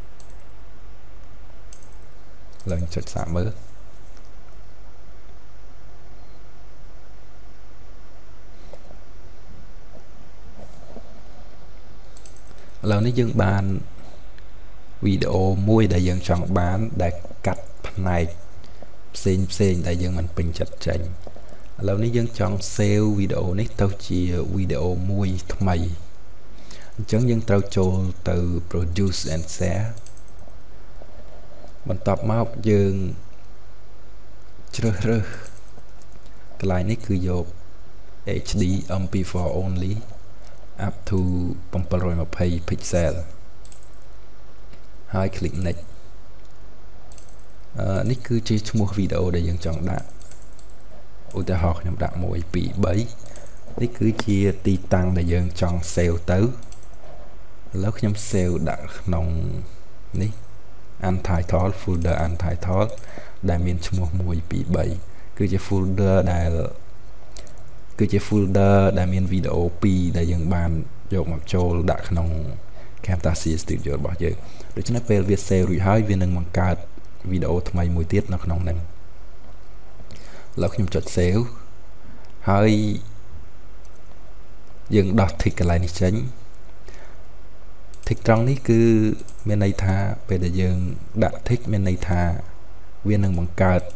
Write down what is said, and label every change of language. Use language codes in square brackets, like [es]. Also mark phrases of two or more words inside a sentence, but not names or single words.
[km] ឡើងចុចសាកមើលឥឡូវនេះយើងបានវីដេអូមួយ ដែលយើងចង់បានដែលកាត់ផ្នែកផ្សេងដែលយើងមិនពេញចិត្តចេញឥឡូវនេះយើងចង់ save វីដេអូនេះទៅជាវីដេអូមួយថ្មីអញ្ចឹងយើងត្រូវចូលទៅ [en] produce and share [km] បន្ទាប់មកយើងជ្រើសរើសកន្លែងនេះគឺយក [en] HD MP4 only up to 720 pixel [km] ហើយ [en] click next [km] នេះគឺជាឈ្មោះវីដេអូដែលយើងចង់ដាក់ឧទាហរណ៍ខ្ញុំដាក់1 2 3នេះគឺជាទីតាំងដែលយើងចង់ save ទៅឥឡូវខ្ញុំ save ដាក់ក្នុងនេះ [en] untitled folder untitled [km] ដែលមានឈ្មោះ1 2 3គឺជា folder ដែលមានវីដេអូ2ដែលយើងបានយកមកចូលដាក់ក្នុង Camtasia Studio របស់យើងដូច្នេះពេលវា save រួចហើយវានឹងបង្កើតវីដេអូថ្មីមួយទៀតនៅក្នុងហ្នឹងឥឡូវខ្ញុំចុច save ហើយយើងដោះ tick កន្លែងនេះចេញ tick ត្រង់នេះគឺមានន័យថាពេលដែលយើងដាក់ tick មានន័យថាវានឹងបង្កើត